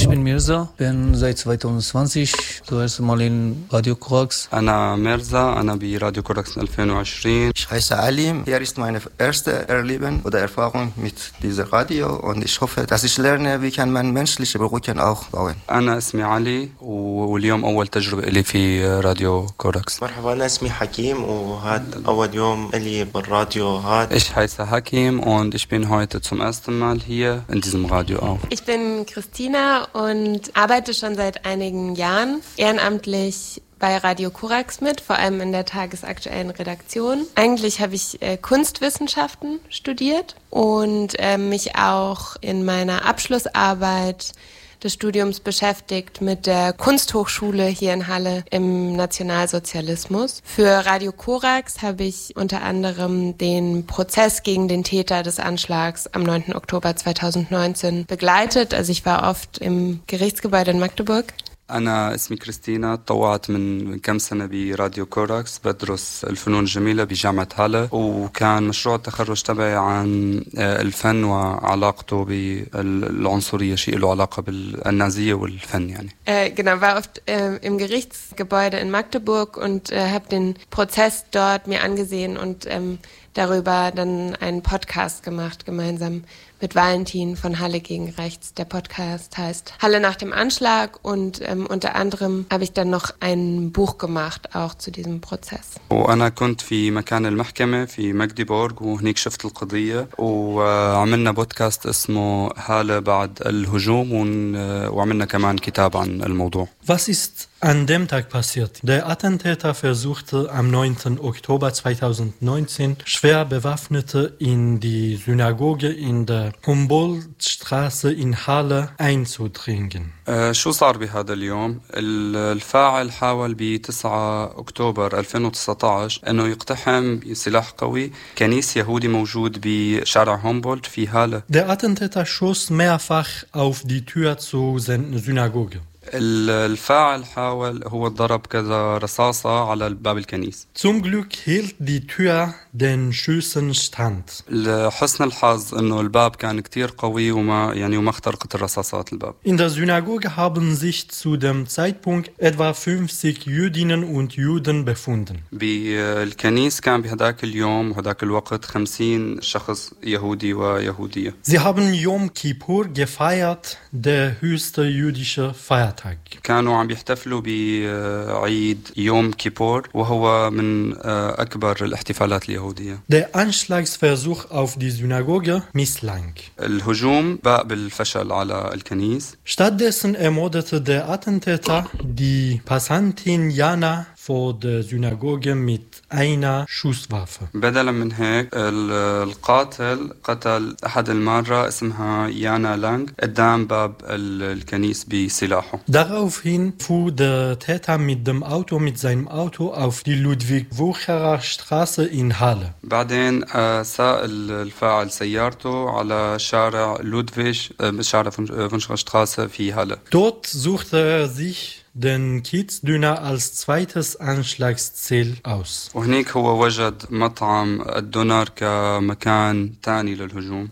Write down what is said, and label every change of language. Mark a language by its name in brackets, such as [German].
[German] Ich bin Mirza, bin seit 2020 zuerst mal in Radio Korax. [Arabic] Ana Mirza, ana bi Radio Korax 2020. [German] Ich heiße Ali, hier ist meine erste Erleben oder Erfahrung mit dieser Radio und ich hoffe, dass ich lerne, wie kann man menschliche Brücken auch bauen. [Arabic] Ana ismi Ali. واليوم أول تجربة لي في راديو كوركس. مرحبا أنا اسمي حكيم وهذا أول يوم لي بالراديو هذا. إيش هاي سهاكيم [German] und ich bin heute zum ersten Mal hier in diesem Radio auch. Ich bin Christina und arbeite schon seit einigen Jahren ehrenamtlich bei Radio Korax mit, vor allem in der tagesaktuellen Redaktion. Eigentlich habe ich Kunstwissenschaften studiert und mich auch in meiner Abschlussarbeit des Studiums beschäftigt mit der Kunsthochschule hier in Halle im Nationalsozialismus. Für Radio Korax habe ich unter anderem den Prozess gegen den Täter des Anschlags am 9. Oktober 2019 begleitet. Also ich war oft im Gerichtsgebäude in Magdeburg. [Arabic] أنا اسمي كريستينا طوعت من كم سنة براديو كوركس بدرس الفنون الجميلة بجامعة هالة وكان مشروع التخرج تبعي عن الفن وعلاقته بالعنصرية شيء له علاقة بالنازية والفن يعني. [German] Genau, war oft im Gerichtsgebäude in Magdeburg und habe den Prozess dort mir angesehen und darüber dann einen Podcast gemacht gemeinsam mit Valentin von Halle gegen Rechts. Der Podcast heißt Halle nach dem Anschlag und unter anderem habe ich dann noch ein Buch gemacht, auch zu diesem Prozess. [Arabic] وأنا كنت في مكان المحكمة في مكديبورغ وهنيك شفت القضية وعملنا بودكاست اسمه هالة بعد الهجوم وعملنا كمان كتاب عن الموضوع. [German] Was ist an dem Tag passiert? Der Attentäter versuchte am 9. Oktober 2019 schwer bewaffnete in die Synagoge in der Humboldtstraße in Halle einzudringen. [Arabic] شو صار بهذا اليوم؟ الفاعل حاول ب 9 أكتوبر 2019 أنه يقتحم سلاح قوي كنيسة يهودي موجود بشارع هومبولد في هالة. [German] Der Attentäter schoss mehrfach auf die Tür zur Synagoge. [Arabic] الفاعل حاول هو ضرب كذا رصاصة على باب الكنيسة. [German] Zum Glück hielt die Tür den Schüssen stand. [Arabic] لحسن الحظ إنه الباب كان كتير قوي وما يعني وما اخترقت الرصاصات الباب. [German] In der Synagoge haben sich zu dem Zeitpunkt etwa 50 Jüdinnen und Juden befunden. [Arabic] بالكنيسة كان بهداك اليوم وهداك الوقت 50 شخص يهودي ويهودية. [German] Sie haben Yom Kippur gefeiert, der höchste jüdische Feiertag. [Arabic] كانوا عم يحتفلوا بعيد يوم كيبور وهو من أكبر الاحتفالات اليهودية. [German] Der Anschlagsversuch auf die Synagoge misslang. [Arabic] الهجوم بقى بالفشل على الكنيس. [German] Stattdessen ermordete der Attentäter die Passantin Jana vor der Synagoge mit einer Schusswaffe. [Arabic] بدلا من هيك القاتل قتل أحد المارة اسمها يانا لانغ قدام باب الكنيس بسلاحه. [German] Daraufhin fuhr der Täter mit dem Auto, mit seinem Auto auf die Ludwig-Wucherer Straße in Halle. [Arabic] بعدين ساء الفاعل سيارته على شارع لودفيج شارع فونشغر Straße في Halle. [German] Dort suchte er sich den Kiezdüner als zweites Anschlagsziel aus. [Arabic] وهناك هو وجد مطعم الدونر كمكان تاني للهجوم.